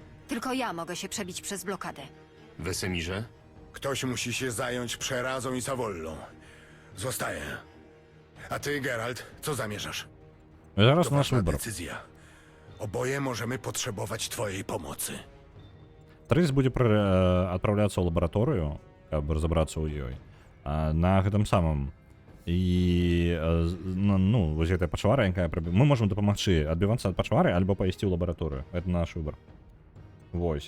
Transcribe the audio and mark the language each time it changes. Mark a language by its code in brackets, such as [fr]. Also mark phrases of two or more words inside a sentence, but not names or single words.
[pl] Tylko ja mogę się przebić przez blokadę. Wesemirze? Ktoś musi się zająć Przerazą i Savollą. Zostaję. A ty, Geralt, co zamierzasz? [be] Зараз [pl] To [be] наш [pl] ważna [be] выбор. [pl] decyzja. Oboje możemy potrzebować twojej pomocy. [be] Трыс будзе адпраўляцца ў лабараторыю, каб разабрацца ў ёй. На гэтым самым. І ну, вось гэтая пачвара, якая мы можам дапамагчы адбівацца ад пачвары альбо пайсці ў лабараторыю. [ru] Это наш выбор. Вось.